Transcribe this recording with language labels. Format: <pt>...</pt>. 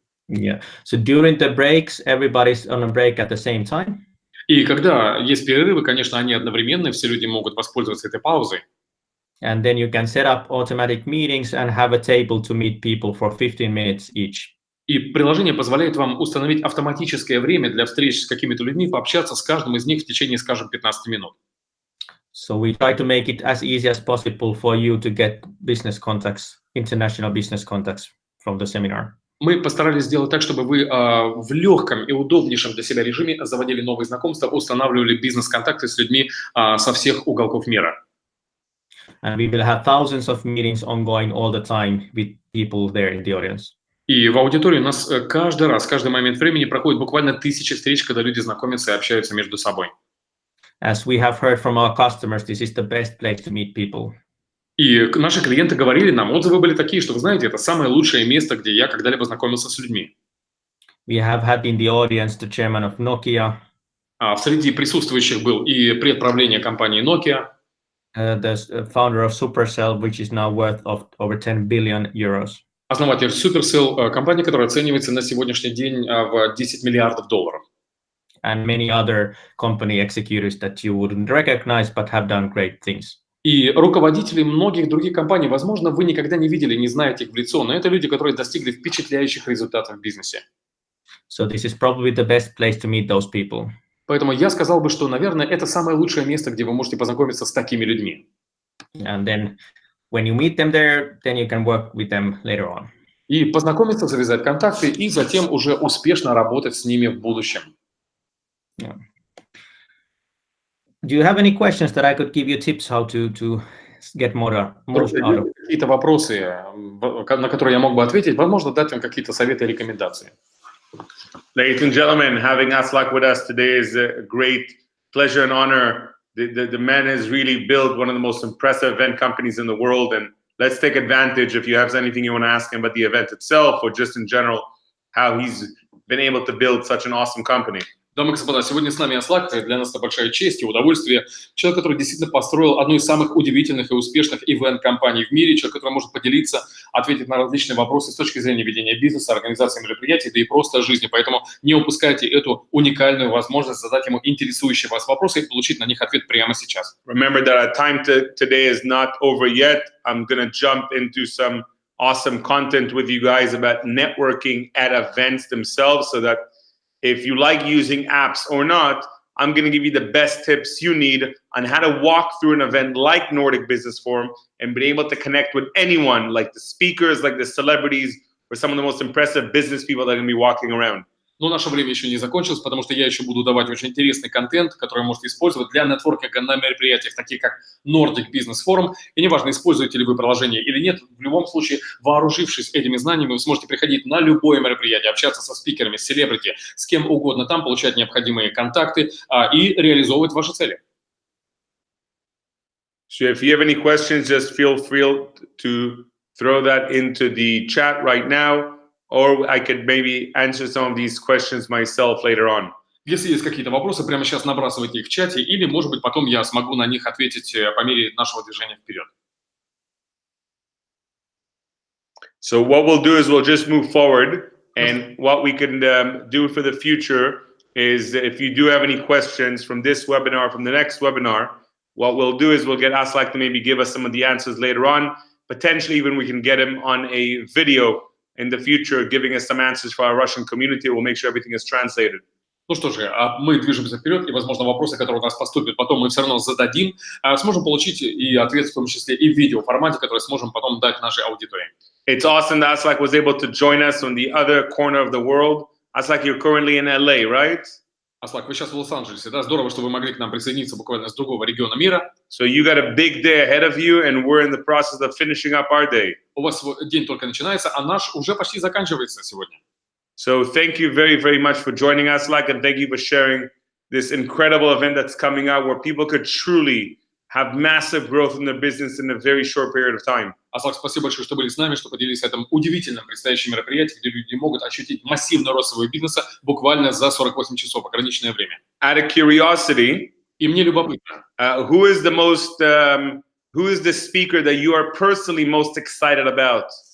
<en>Yeah. So during the breaks, everybody's on a break at the same time.</en> <ru>И когда есть перерывы, конечно, они одновременные, все люди могут воспользоваться этой паузой.</ru> <en>And then you can set up automatic meetings and have a table to meet people for 15 minutes each.</en> <ru>И приложение позволяет вам установить автоматическое время для встреч с какими-то людьми, пообщаться с каждым из них в течение, скажем, 15 минут.</ru> <en>So we try to make it as easy as possible for you to get business contacts, international business contacts from the seminar.</en> <ru>Мы постарались сделать так, чтобы вы в легком и удобнейшем для себя режиме заводили новые знакомства, устанавливали бизнес-контакты с людьми со всех уголков мира.</ru> <en>And we will have thousands of meetings ongoing all the time with people there in the audience.</en> <ru>И в аудитории у нас каждый раз, каждый момент времени проходит буквально 1000 встреч, когда люди знакомятся и общаются между собой.</ru> <en>As we have heard from our customers, this is the best place to meet people.</en> <ru>И наши клиенты говорили нам, отзывы были такие, что, вы знаете, это самое лучшее место, где я когда-либо знакомился с людьми.</ru> <en>We have had in the audience the chairman of Nokia,</en> <ru>Среди присутствующих был и предправление компании Nokia,</ru> <en>the founder of Supercell, which is now worth of over 10 billion euros.</en> <ru>основатель Supercell, компания, которая оценивается на сегодняшний день в 10 миллиардов долларов.</ru> <en>And many other company executives that you wouldn't recognize but have done great things.</en> <ru>И руководители многих других компаний, возможно, вы никогда не видели, не знаете их в лицо, но это люди, которые достигли впечатляющих результатов в бизнесе.</ru> <en>So this is probably the best place to meet those people.</en> <ru>Поэтому я сказал бы, что, наверное, это самое лучшее место, где вы можете познакомиться с такими людьми.</ru> <en>And then when you meet them there, then you can work with them later on.</en> <ru>И познакомиться, завязать контакты, и затем уже успешно работать с ними в будущем.</ru> <en>Yeah. Do you have any questions that I could give you tips how to get most out of?</en> <ru>Какие-то вопросы, на которые я мог бы ответить, возможно, дать вам какие-то советы и рекомендации.</ru> <en>Ladies and gentlemen, having Aslak with us today is a great pleasure and honor. The man has really built one of the most impressive event companies in the world, and let's take advantage. If you have anything you want to ask him about the event itself or just in general, how he's been able to build such an awesome company.</en> <ru>Дамы и господа, сегодня с нами Аслак, для нас это большая честь и удовольствие. Человек, который действительно построил одну из самых удивительных и успешных ивент-компаний в мире, человек, который может поделиться, ответить на различные вопросы с точки зрения ведения бизнеса, организации мероприятий, да и просто жизни. Поэтому не упускайте эту уникальную возможность задать ему интересующие вас вопросы и получить на них ответ прямо сейчас.</ru> <en>Remember that our time today is not over yet. I'm going to jump into some awesome content with you guys about networking at events themselves, so that if you like using apps or not, I'm going to give you the best tips you need on how to walk through an event like Nordic Business Forum and be able to connect with anyone, like the speakers, like the celebrities, or some of the most impressive business people that are going to be walking around.</en> <ru>Но наше время еще не закончилось, потому что я еще буду давать очень интересный контент, который вы можете использовать для нетворкинга на мероприятиях, таких как Nordic Business Forum. И неважно, используете ли вы приложение или нет, в любом случае, вооружившись этими знаниями, вы сможете приходить на любое мероприятие, общаться со спикерами, с селебрити, с кем угодно там, получать необходимые контакты и реализовывать ваши цели.</ru> <en>So if you have any questions, just feel free to throw that into the chat right now. Or I could maybe answer some of these questions myself later on.</en> <ru>Если есть какие-то вопросы, прямо сейчас набрасывайте их в чате, или, может быть, потом я смогу на них ответить по мере нашего движения вперед.</ru> <en>So what we'll do is we'll just move forward, and what we can do for the future is, if you do have any questions from this webinar, from the next webinar, what we'll do is we'll get Aslak to maybe give us some of the answers later on. Potentially even we can get him on a video in the future, giving us some answers for our Russian community. We'll make sure everything is translated.</en> <ru>Ну что же, мы движемся вперед, и, возможно, вопросы, которые у нас поступят, потом мы все равно зададим, сможем получить и ответ, в том числе и в видеоформате, который сможем потом дать нашей аудитории.</ru> <en>It's awesome that Aslak was able to join us on the other corner of the world. Aslak, you're currently in LA, right?</en> <ru>Аслак, вы сейчас в Лос-Анджелесе, да? Здорово, что вы могли к нам присоединиться буквально с другого региона мира.</ru> <en>So you got a big day ahead of you, and we're in the process of finishing up our day.</en> <ru>У вас день только начинается, а наш уже почти заканчивается сегодня.</ru> <en>So thank you very, very much for joining us, Aslak, and thank you for sharing this incredible event that's coming out, where people could truly have massive growth in their business in a very short period of time.</en> <ru>Аслак, спасибо большое, что были с нами, что поделились этом удивительном предстоящем мероприятии, где люди могут ощутить массивный рост своего бизнеса буквально за 48 часов, ограниченное время.</ru> <en>Out of curiosity,</en> <ru>И мне любопытно,</ru> <en>who is the speaker that you are personally most excited about?</en>